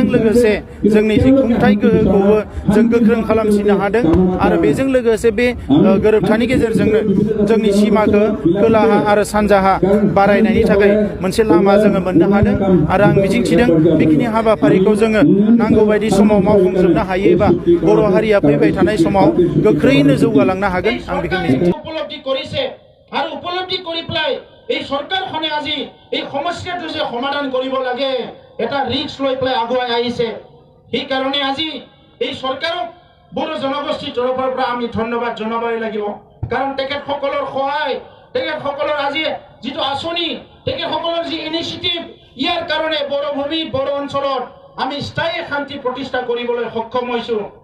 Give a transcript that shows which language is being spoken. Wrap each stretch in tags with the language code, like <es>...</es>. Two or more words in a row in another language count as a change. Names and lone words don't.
<brx>लोगोसे जोंनि जि खुंथाय गोहोखौबो जों गोख्रों खालामसिननो हादों आरो बेजों लोगोसे बे गोरोबथानि गेजेरजोंनो जोंनि सिमाखौ खोलाहा आरो सानजाहा बारायनायनि थाखाय मोनसे लामा जोङो मोननो हादों आरो आं मिजिंथिदों बेखिनि हाबाफारिखौ जोङो नांगौ बायदि समाव मावफुंजोबनो हायोबा बर' हारिया फैबाय थानाय समाव गोख्रैयैनो जौगालांनो हागोन आं बेखौ मिजिंथिदों।</brx> <as>আৰু উপলব্ধি কৰি পেলাই এই চৰকাৰখনে আজি এই সমস্যাটো যে সমাধান কৰিব লাগে এটা ৰিস্ক লৈ পেলাই আগুৱাই আহিছে। সেইকাৰণে আজি এই চৰকাৰক বড়ো জনগোষ্ঠীৰ তৰফৰ পৰা আমি ধন্যবাদ জনাবই লাগিব। কাৰণ তেখেতসকলৰ সহায় তেখেতসকলৰ আজি যিটো আঁচনি তেখেতসকলৰ যি ইনিচিয়েটিভ ইয়াৰ কাৰণে বড়ো ভূমিত বড়ো অঞ্চলত আমি স্থায়ী শান্তি প্ৰতিষ্ঠা কৰিবলৈ সক্ষম হৈছো।</as>